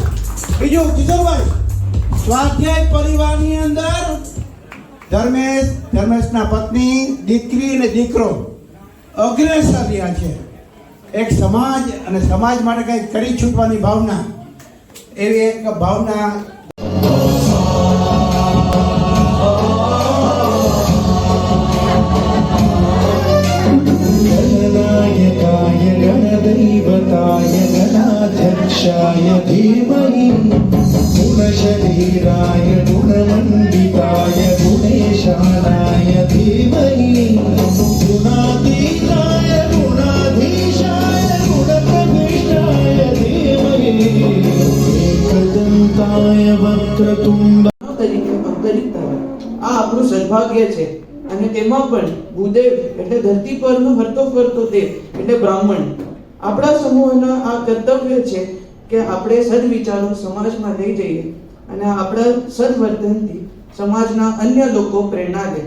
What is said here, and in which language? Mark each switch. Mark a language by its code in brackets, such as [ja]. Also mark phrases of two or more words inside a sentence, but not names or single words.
[gu] બીજું કિશોરભાઈ, સ્વાધ્યાય પરિવારની અંદર ધર્મેશના પત્ની, દીકરી અને દીકરો અગ્રેસર રહ્યા છે. એક સમાજ અને સમાજ માટે કંઈક કરી છૂટવાની ભાવના, એવી એક ભાવના [sa] गणनायकाय गणदैवताय गणाध्यक्षाय धीमहि गुणशरीराय गुणमण्डिताय गुणेशानाय धीमहि गुणातीताय गुणाधीशाय गुणप्रविष्टाय धीमहि एकदन्ताय वक्रतुण्ड [gu] તરીકે અવતરિત થયા. આ આપણું સદભાગ્ય છે. અને તેમાં પણ ભૂદેવ એટલે ધરતી પરનો હરતો ફરતો દેવ એટલે બ્રાહ્મણ. આપણા સમૂહના આ કર્તવ્ય છે કે આપણે સદવિચારો સમાજમાં લઈ જઈએ અને આપણા સદવર્તનથી સમાજના અન્ય લોકો પ્રેરણા લે.